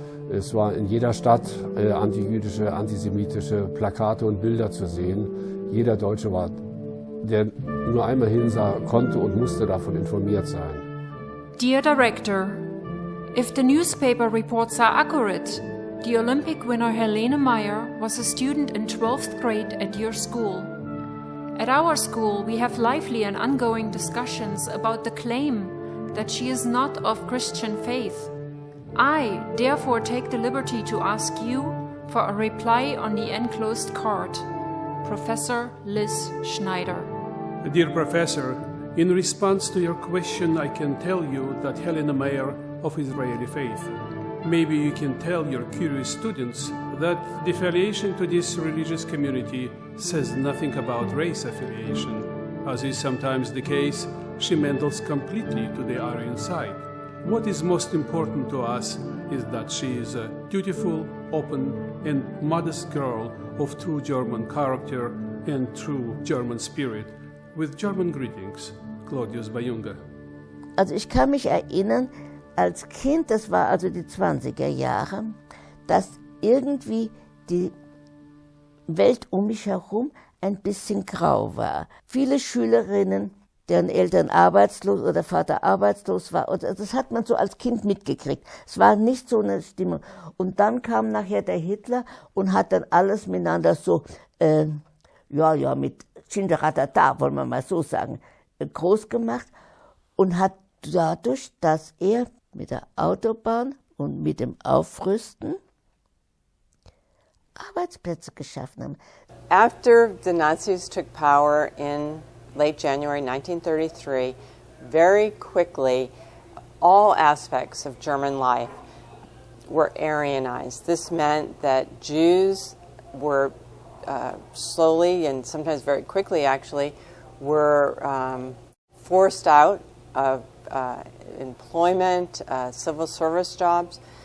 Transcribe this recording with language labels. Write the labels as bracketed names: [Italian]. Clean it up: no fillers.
[German] Es war in jeder Stadt antijüdische, antisemitische Plakate und Bilder zu sehen. Jeder Deutsche, der nur einmal hinsah, konnte und musste davon informiert sein. [English] Dear Director, if the newspaper reports are accurate, the Olympic winner Helene Mayer was a student in 12th grade at your school. At our school, we have lively and ongoing discussions about the claim that she is not of Christian faith. I, therefore, take the liberty to ask you for a reply on the enclosed card. Professor Liz Schneider. Dear Professor, in response to your question, I can tell you that Helene Mayer of Israeli faith. Maybe you can tell your curious students that the affiliation to this religious community says nothing about race affiliation. As is sometimes the case, she meddles completely to the Aryan side. What is most important to us is that she is a dutiful, open, and modest girl of true German character and true German spirit. With German greetings, Claudius Bayunga. [German] Also ich kann mich erinnern, als Kind, das war also die 20er Jahre, dass irgendwie die Welt um mich herum ein bisschen grau war. Viele Schülerinnen, deren Eltern arbeitslos oder Vater arbeitslos war, und das hat man so als Kind mitgekriegt. Es war nicht so eine Stimmung. Und dann kam nachher der Hitler und hat dann alles miteinander so, mit Schinderatata, wollen wir mal so sagen, groß gemacht und hat dadurch, dass er mit der Autobahn und mit dem Aufrüsten Arbeitsplätze geschaffen hat. [English] After the Nazis took power in late January 1933, very quickly all aspects of German life were Aryanized. This meant that Jews were slowly and sometimes very quickly actually were forced out of employment, civil service jobs.